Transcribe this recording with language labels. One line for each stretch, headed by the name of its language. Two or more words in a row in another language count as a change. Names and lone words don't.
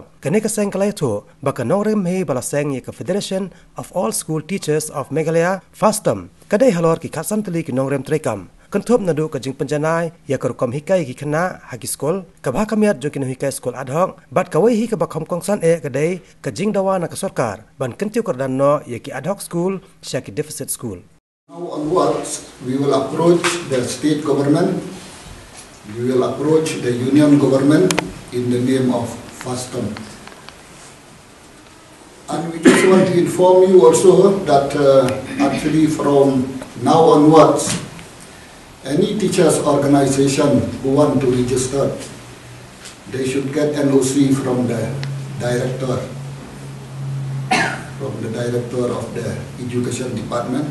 Khasi: Kene ke Seng kalai tho ba ka norem he bala Seng ye ka Federation of All School Teachers of Meghalaya fastom. Kadai halor ki khasan tli ki nongrem trekam. Kentop nadu ka jing penjanai ya ka rukom hikai ki khana haki skol ka bha kamiat jo ki Nonghikai
English: School Adhoc
Khasi: bat ka wei hi ka ba khom kongsan e kadai ka jing dawa na ka sarkar ban kentiu kardan no ya ki
English: Adhoc school
Khasi: sya ki
English: deficit school. Now onwards, we will approach the state government, we will approach the union government in the name of FASTOM. And we just want to inform you also that actually from now onwards, any teachers organization who want to register, they should get NOC from the director of the education department.